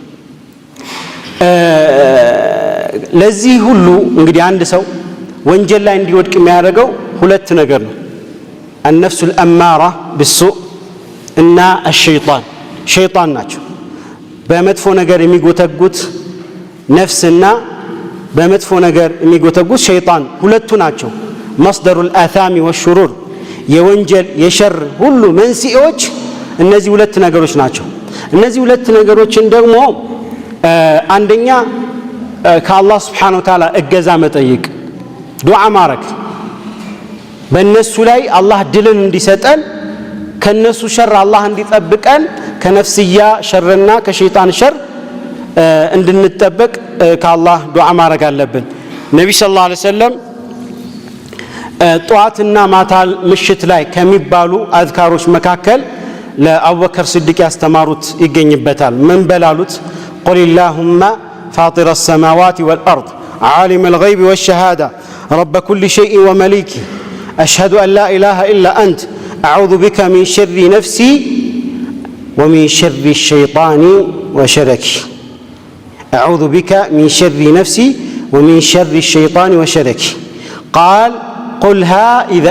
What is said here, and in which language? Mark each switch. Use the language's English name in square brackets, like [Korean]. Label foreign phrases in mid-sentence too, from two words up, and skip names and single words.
[Amharic] ለዚህ ሁሉ እንግዲህ አንድ ሰው ወንጀል ላይ እንዲወድቅ የሚያደርገው ሁለት ነገር ነው። [Arabic] النفس الأمارة بالسوء [Amharic] እና ሸይጣን ናቸው። በመጥፎ ነገር የሚጎተጉት ነፍስና በመጥፎ ነገር የሚጎተጉት ሸይጣን ሁለቱ ናቸው። [Arabic] مصدر الآثام والشرور [Amharic] የወንጀል የሸር ሁሉ መንስኤዎች እነዚህ ሁለት ነገሮች ናቸው። እነዚህ ሁለት ነገሮችን ደግሞ አንደኛ ከአላህ [Arabic] سبحانه وتعالى [Amharic] እገዛ መጠየቅ፣ ዱዓ ማረግ፣ በእነሱ ላይ አላህ ድልን እንዲሰጠን ከነሱ ሸር አላህ እንዲጠብቀን ከነፍስያ ሸርና ከሸይጣን ሸር እንድንጠበቅ ከአላህ ዱዓ ማረግ አለብን። ነብዩ [Arabic] صلى الله عليه وسلم [Amharic] ጧትና ማታ ምሽት ላይ ከሚባሉ አዝካሮች መካከል ለአቡበከር ሲዲቅ ያስተማሩት ይገኝበታል። ምን በላሉት? [Arabic] قل اللهم فاطر السماوات والأرض عالم الغيب والشهادة رب كل شيء ومليكه أشهد أن لا إله إلا أنت أعوذ بك من شر نفسي ومن شر الشيطان وشركه أعوذ بك من شر نفسي ومن شر الشيطان وشركه قال قلها إذا